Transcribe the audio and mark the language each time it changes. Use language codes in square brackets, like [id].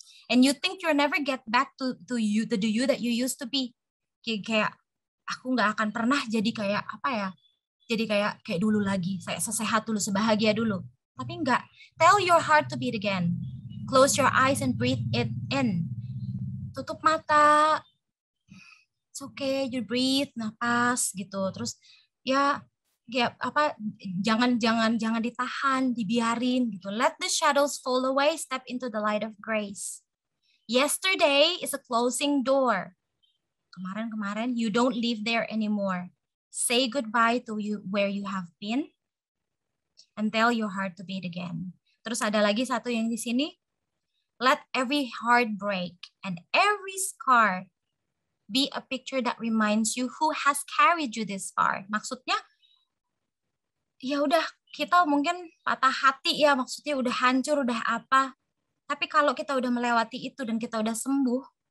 [en] And you think you'll never get back to the you that you used to be. [id] Kayak aku nggak akan pernah jadi kayak apa ya? Jadi kayak dulu lagi, saya sesehat dulu, sebahagia dulu. Tapi enggak. [en] Tell your heart to beat again. Close your eyes and breathe it in. [id] Tutup mata. [en] It's okay, you breathe, [id] napas gitu. Terus ya apa, jangan ditahan, dibiarin gitu. [en] Let the shadows fall away, step into the light of grace. Yesterday is a closing door. [id] Kemarin [en] you don't live there anymore. Say goodbye to you where you have been and tell your heart to beat again. [id] Terus ada lagi satu yang di sini. [en] Let every heart break and every scar be a picture that reminds you who has carried you this far. [id] Maksudnya, ya udah kita mungkin patah hati ya, maksudnya udah hancur, udah apa. Tapi kalau kita udah melewati itu dan kita udah sembuh,